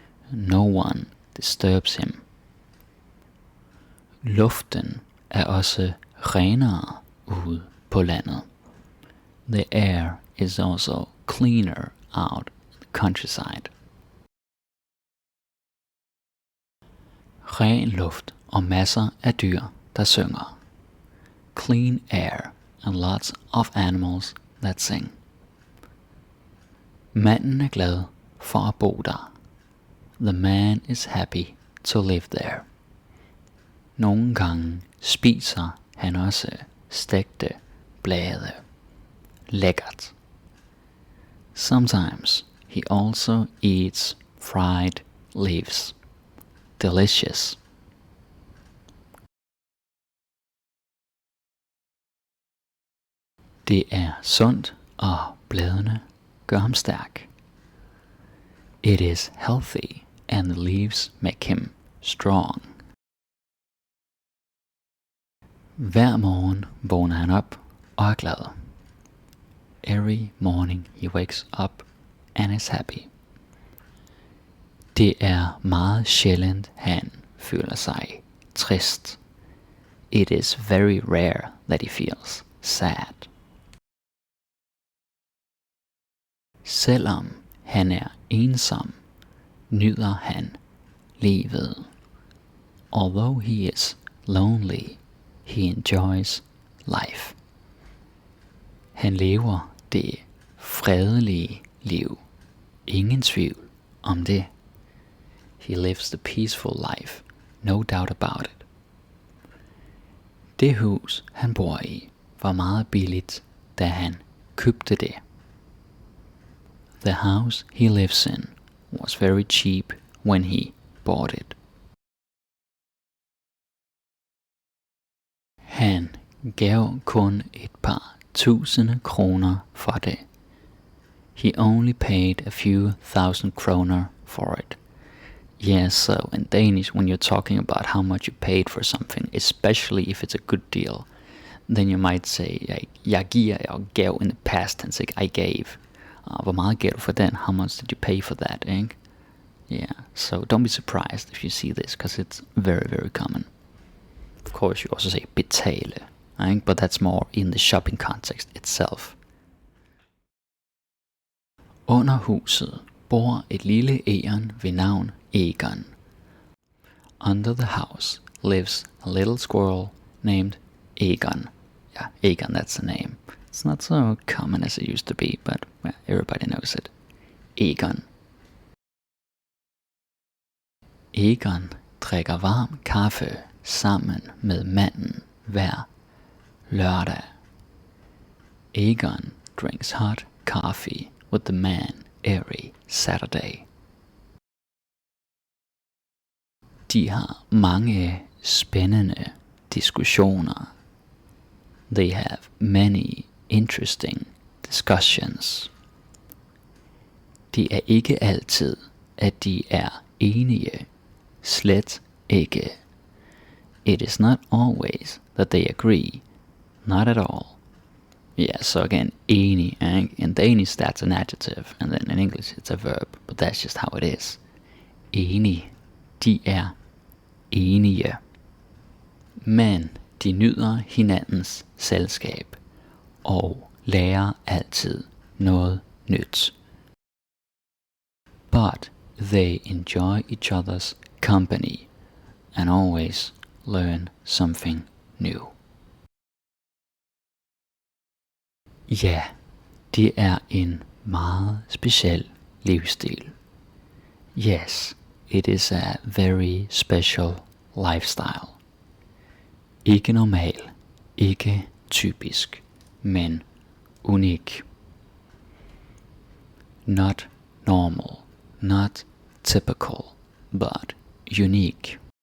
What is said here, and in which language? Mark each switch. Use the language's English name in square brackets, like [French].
[English] No one disturbs him. [Danish] Luften er også renere ude på landet. [English] The air is also cleaner out in the countryside. [Danish] Ren luft og masser af dyr, der synger. [English] Clean air and lots of animals that sing. [Danish] Manden er glad for at bo der. [English] The man is happy to live there. [Danish] Nogle gange spiser han også stegte blade. Lækkert. [English] Sometimes he also eats fried leaves. Delicious. [Danish] Det er sundt, og bladene gør ham stærk. [English] It is healthy, and the leaves make him strong. [Danish] Hver morgen vågner han op og er glad. [English] Every morning he wakes up and is happy. [Danish] Det er meget sjældent, han føler sig trist. [English] It is very rare that he feels sad. [Danish] Selvom han er ensom, nyder han livet. [English] Although he is lonely, he enjoys life. [Danish] Han lever det fredelige liv. Ingen tvivl om det. [English] He lives the peaceful life. No doubt about it. [Danish] Det hus, han bor i, var meget billigt, da han købte det. [English] The house he lives in was very cheap when he bought it. [Danish] Han gav kun et par tusinde kroner for det. [English] He only paid a few thousand kroner for it. Yeah, so in Danish, when you're talking about how much you paid for something, especially if it's a good deal, then you might say, [Danish] jeg giver, og gav [English] in the past tense, I gave. [Danish] Hvor meget gav du for den? [English] How much did you pay for that? Ikke? Yeah, so don't be surprised if you see this, because it's very, very common. Of course, you also say betale, right? But that's more in the shopping context itself. [Danish] Under huset bor et lille egern ved navn Egon. [English] Under the house lives a little squirrel named Egon. Yeah, Egon, that's the name. It's not so common as it used to be, but well, everybody knows it. Egon. [Danish] Egon drikker varm kaffe sammen med manden hver lørdag. [English] Egon drinks hot coffee with the man every Saturday. [Danish] De har mange spændende diskussioner. [English] They have many interesting discussions. [Danish] Det er ikke altid, at de er enige. Slet ikke. [English] It is not always that they agree. Not at all. Yeah, so again, enig. In Danish, that's an adjective, and then in English, it's a verb. But that's just how it is. Enig. [Danish] De er enige. Men de nyder hinandens selskab og lærer altid noget nyt. [English] But they enjoy each other's company and always learn something new. [Danish] Ja, det er en meget speciel livsstil. [English] Yes, it is a very special lifestyle. [Danish] Ikke normal, ikke typisk, men unik. [English] Not normal, not typical, but unique.